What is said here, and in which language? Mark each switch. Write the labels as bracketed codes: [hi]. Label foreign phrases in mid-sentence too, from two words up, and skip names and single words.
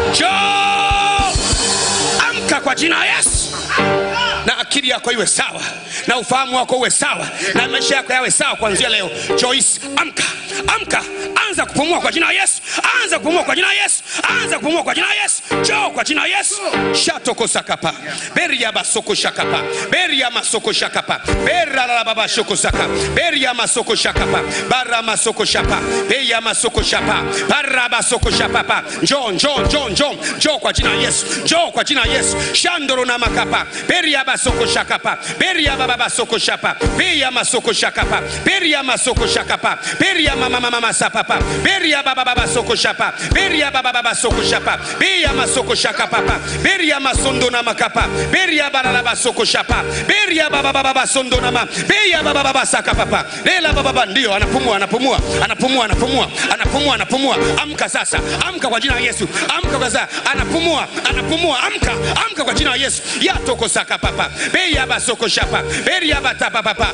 [sw] Amka kwa jina la Yesu. Na akili yako iwe sawa. na ufahamu wako uwe sawa, na maisha yako yawe sawa kuanzia leo. Joyce, amka, amka, anza kupumua kwa jina la Yesu, anza kupumua kwa jina la Yesu, anza kupumua kwa jina la Yesu. Njoo kwa jina la Yesu. Shatoko sakapa, beria basoko shakapa, beria masoko shakapa, berra la baba shoko saka, beria masoko shakapa, barra masoko shapa, beria masoko shapa, barra basoko shapa. Njoo, njoo, njoo, njoo, njoo kwa jina la Yesu, njoo kwa jina la Yesu. Shandoro na makapa, beria basoko shakapa, beria baba basoko shapa, beria masoko shakapa, beria masoko shakapa, beria mama sapapa, beria baba baba soko shapa, beria baba baba soko shapa, beria masoko shakapa, beria masondo na makapa, beria baba baba soko shapa, beria baba baba sondo na ma, beria baba baba sakapa, lela baba baba. Ndio anapumua, anapumua, anapumua, anapumua, anapumua, anapumua. Amka sasa, amka kwa jina la Yesu, amka kwa sasa, anapumua, anapumua, amka, amka kwa jina la Yesu. Yatoko sakapa, beria basoko shapa, beria batapa papa.